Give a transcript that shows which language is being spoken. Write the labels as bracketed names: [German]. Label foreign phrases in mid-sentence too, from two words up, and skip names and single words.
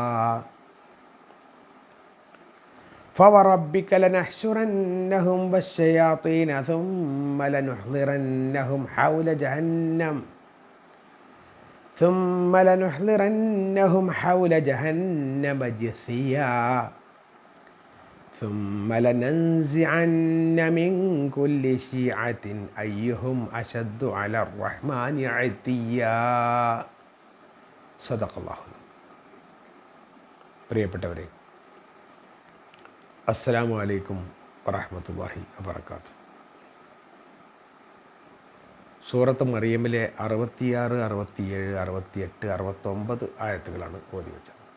[Arabic] فوربك لنحشرنهم والشياطين ثم لنحضرنهم حول جهنم جثيا ثم لننزعن من كل شيعة أيهم أشد على الرحمن عتيا. صدق الله. [Malayalam] പ്രിയപ്പെട്ടവരെ, [Arabic] السلام عليكم ورحمة الله وبركاته. [Malayalam] സൂറത്ത് മറിയമിലെ 66, 67, 68, 69 ആയത്തുകളാണ് ഓതി വെച്ചത്.